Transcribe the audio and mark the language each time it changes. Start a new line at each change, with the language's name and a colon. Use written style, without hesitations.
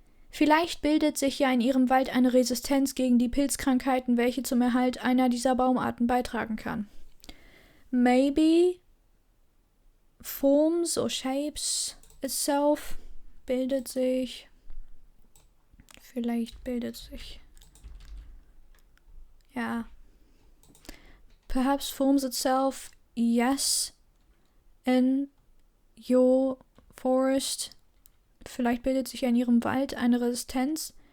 German: Vielleicht bildet sich ja in Ihrem Wald eine Resistenz gegen die Pilzkrankheiten, welche zum Erhalt einer dieser Baumarten beitragen kann.
English: Maybe forms or shapes itself bildet sich.
German: Vielleicht bildet sich. Ja.
English: Perhaps forms itself, yes, in your forest.
German: Vielleicht bildet sich in Ihrem Wald eine Resistenz.